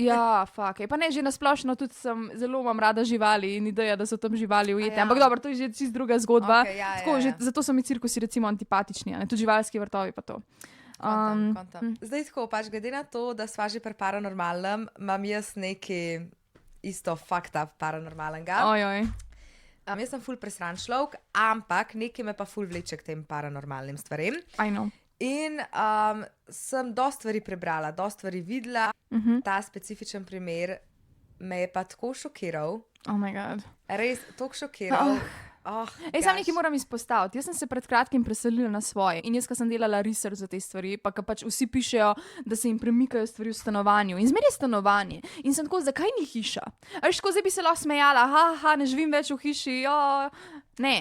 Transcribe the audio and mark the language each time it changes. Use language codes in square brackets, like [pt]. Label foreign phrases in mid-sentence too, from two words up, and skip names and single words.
[sl] Ja, fuck, pa ne, že nasplošno tudi zelo imam rada živali in ideja, da so tam živali ujete, ampak dobro, to je že čisto druga zgodba, tako, že zato so mi cirkusi recimo antipatični, ne, tudi živalski vrtovi pa to. Kontam. Zdaj tako, pač glede na to, da sva že pri paranormalnem, imam jaz nekaj isto [en] fucked up [sl] paranormalnega. Ojoj. Jaz sem ful presran človek, ampak nekaj me pa ful vleče k tem paranormalnim stvarem. [en] I know. [sl] In sem dosti stvari prebrala, dosti stvari videla. Ta specifičen primer me je pa tako šokiral. [en] Oh my god. [sl] Res, tako šokiral. Sam nekaj moram izpostaviti. Jaz sem se pred kratkim preselila na svoje in jaz, ko sem delala research za te stvari, pa pač vsi pišejo, da se jim premikajo stvari v stanovanju. In zmeraj je stanovanje. In sem tako, zakaj ni hiša? A veš, tako zdaj bi se lahko smejala, ne živim več v hiši, Ne,